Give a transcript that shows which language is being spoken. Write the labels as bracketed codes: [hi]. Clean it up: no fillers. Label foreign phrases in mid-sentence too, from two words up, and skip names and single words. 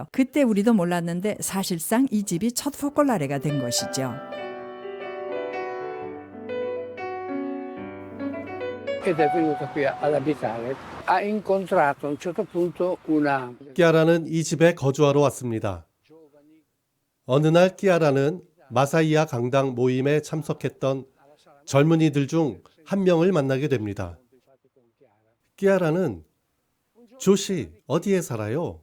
[ko] 그때 우리도 몰랐는데 사실상 이 집이 첫 포콜라레가 된 것이죠. [it] Ed è venuta qui ad abitare. Ha incontrato a un certo punto una [ko] 끼아라는 이 집에 거주하러 왔습니다. 어느 날 끼아라는 마사이아 강당 모임에 참석했던 젊은이들 중 한 명을 만나게 됩니다. 끼아라는 조씨 어디에 살아요?